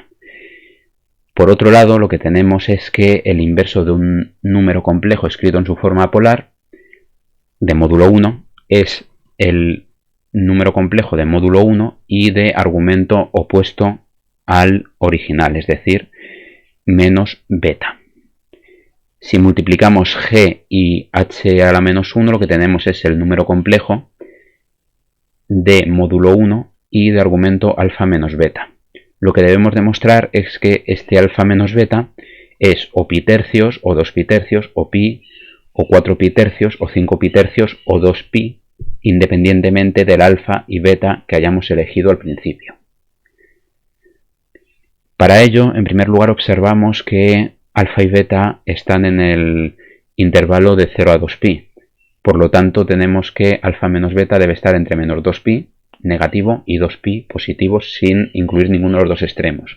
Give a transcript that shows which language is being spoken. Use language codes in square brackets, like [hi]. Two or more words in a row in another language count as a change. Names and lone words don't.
[es] Por otro lado, lo que tenemos es que el inverso de un número complejo escrito en su forma polar, de módulo 1, es el número complejo de módulo 1 y de argumento opuesto al original, es decir, menos beta. Si multiplicamos G y H a la menos 1, lo que tenemos es el número complejo de módulo 1 y de argumento alfa menos beta. Lo que debemos demostrar es que este alfa menos beta es o pi tercios, o 2 pi tercios, o pi, o 4 pi tercios, o 5 pi tercios, o 2 pi, independientemente del alfa y beta que hayamos elegido al principio. Para ello, en primer lugar, observamos que alfa y beta están en el intervalo de 0 a 2pi. Por lo tanto, tenemos que alfa menos beta debe estar entre menos 2pi negativo y 2pi positivo sin incluir ninguno de los dos extremos.